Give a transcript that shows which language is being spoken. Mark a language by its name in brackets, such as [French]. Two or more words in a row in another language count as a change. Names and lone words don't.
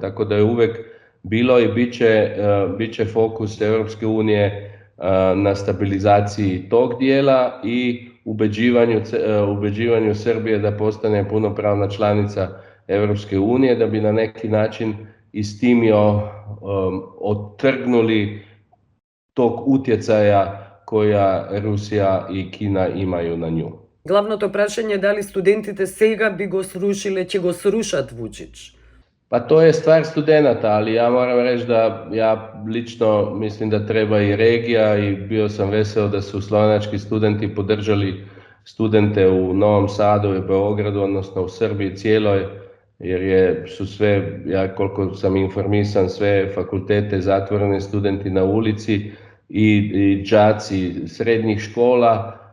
[Bosnian] Tako da je uvek bilo i bit će fokus Europske unije na stabilizaciji tog dijela i ubeđivanju Srbije da postane punopravna članica Europske unije, da bi na neki način i s tim otrgnuli tog utjecaja koja Rusija i Kina imaju na nju. [Macedonian] Главното прашање е дали студентите сега би го срушиле, ќе го срушат Вучич. [Bosnian] Pa to je stvar studenata, ali ja moram reći da ja lično mislim da treba i regija i bio sam veseo da su slovenački studenti podržali studente u Novom Sadu i Beogradu, odnosno u Srbiji cijeloj, jer su sve, ja koliko sam informisan, sve fakultete zatvorene, studenti na ulici i đaci srednjih škola.